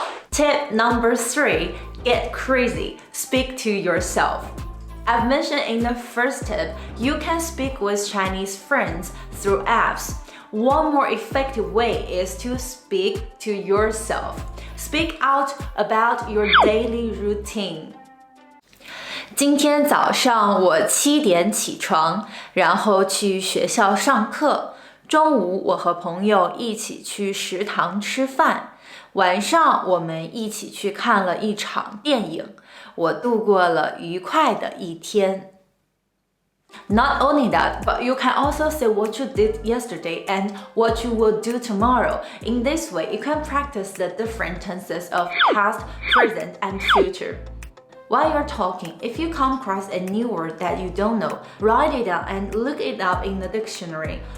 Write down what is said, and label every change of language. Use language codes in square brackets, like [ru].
[en] Tip number 3, get crazy. Speak to yourself. I've mentioned in the first tip, you can speak with Chinese friends through apps. One more effective way is to speak to yourself. Speak out about your daily routine. [zh] 今天早上我7点起床，然后去学校上课。中午我和朋友一起去食堂吃饭。晚上我们一起去看了一场电影。我度过了愉快的一天。 [en] Not only that, but you can also say what you did yesterday and what you will do tomorrow. In this way, you can practice the different tenses of past, present, and future. While you're talking, if you come across a new word that you don't know, write it down and look it up in the dictionary.